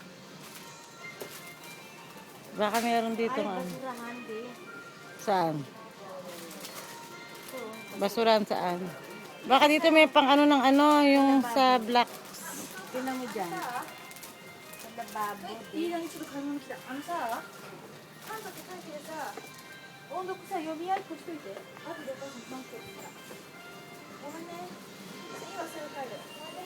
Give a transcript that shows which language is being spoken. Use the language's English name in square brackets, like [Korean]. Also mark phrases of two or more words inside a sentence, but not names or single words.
[Filipino] Baka meron dito Ay, ano. basurahan din. Saan? Ito. Basuran saan? Baka dito may pang ano ng ano, yung sa black. Tingnan mo dyan. Sa lababo din. [Japanese] いいのにちょっと買い物来た。パンダって書いてるさ、音読さ、読みやすくしといて。あとでパンダ待ってるから。ごめんね。次はそれ帰る。ごめんね。